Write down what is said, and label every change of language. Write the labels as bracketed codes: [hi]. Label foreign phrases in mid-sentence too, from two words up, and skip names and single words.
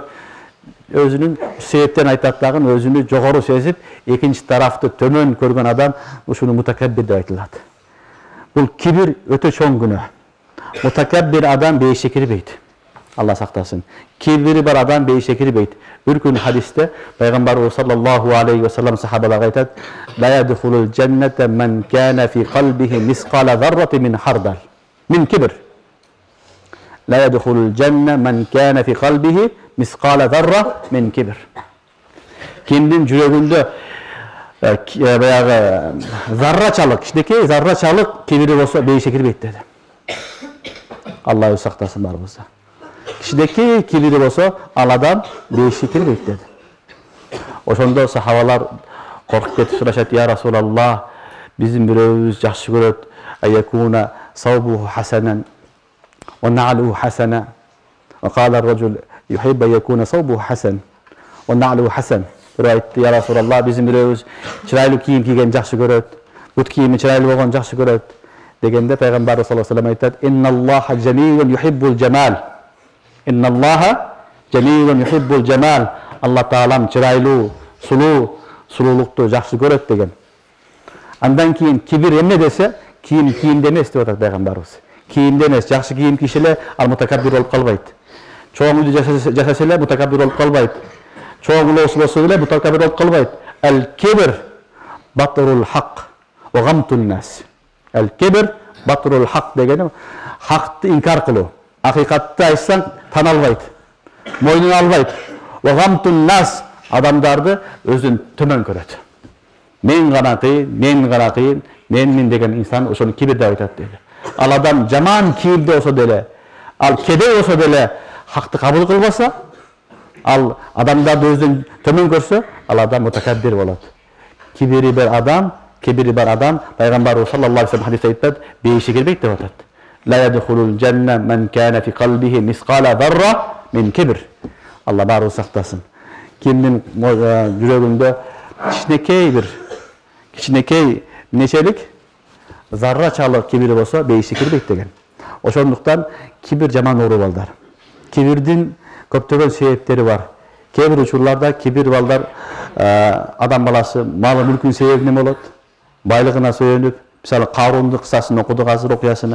[ky] Өзүнүн себептен айтат дагы, өзүнү жогору сезип, экинчи тарафты төмөн көргөн адам ушуну мутакаббир деп айтылат. Бул кибир өтө чоң күнөө. Мутакаббир адам бейишке кирбейт. Алла сактасын. Кибири бар адам бейишке кирбейт. Бир күн хадисте Пайгамбарыбыз [ar] صلى الله عليه وسلم [ky] сахабаларга айтат: [ar] "لا يدخل الجنة من كان في قلبه مثقال ذرة من خردل من كبر." لا يدخل الجنة من كان في قلبه مثقال ذرة من كبر. [ky] Kimdin жүрөгүндө баягы заррачалык, кичинекей заррачалык кибири болсо бейишке кирбейт деди. Алла өзү сактасын барыбызды. Кичинекей кибири болсо ал адам бейишке кирбейт деди. Ошондо сахабалар коркуп кетип сурашат: [ar] "يا رسول الله, [ky] биздин бирөөбүз жакшы көрөт, [ar] أن يكون ثوبه حسنا ونعله حسنة." وقال الرجل يحب أن يكون ثوبه حسن ونعله حسن. [ky] Бирөө айтты: [ar] "يا رسول الله, [ky] биздин бирөөбүз чырайлуу кийим кийген жакшы көрөт, бут кийими чырайлуу болгон жакшы көрөт." Дегенде Пайгамбар [ar] صلى الله عليه وسلم [ky] айтат: [ar] "إن الله جميل يحب الجمال." إن الله جميل يحب الجمال. [ky] Алла Таалам чырайлуу, сулуулукту жакшы көрөт деген. Андан кийин кибир эмне десе, кийимде эмес деп атат Пайгамбарыбыз. Кийимде эмес, жакшы кийим кийсе эле ал мутакаббир болуп калбайт. Чоң үйдө жашаса эле мутакаббир болуп калбайт. Чоң улоосу болсо эле мутакаббир болуп калбайт. [ar] الكبر بطر الحق وغمط الناس. الكبر بطر الحق [ky] дегени хакты инкар кылуу. Акыйкатты айтсаң тана албайт, мойнуна албайт. [ar] وغمط الناس, [ky] адамдарды өзүн төмөн көрөт. Мен гана кыйын, менмин деген инсан ошону кибир деп айтат дейди. Ал адам жаман кийимде болсо деле, ал кедей болсо деле хакты кабыл кылбаса, ал адамдарды өзүн төмөн көрсө, ал адам мутакаббир болот. Кибири бар адам, Пайгамбарыбыз [ar] صلى الله عليه وسلم [ky] хадисте айтат, бейишке кирбейт деп атат. [ar] لا يدخل الجنة من كان في قلبه مثقال ذرة من كبر. [ky] Аллах баары сактасын. Kimnin жүрөгүндө кичинекей нечелик заррачалык кибири болсо бейишке кирбейт деген. Ошондуктан кибир жаман оору балдар. Кибирдин көптөгөн себептери бар. Кээ бир учурларда кибир балдар адам баласы малы мүлкүн себебинен болот, байлыгына сүйөнүп, Мисалы Карундун кыссасын окудук азыр окуясыны.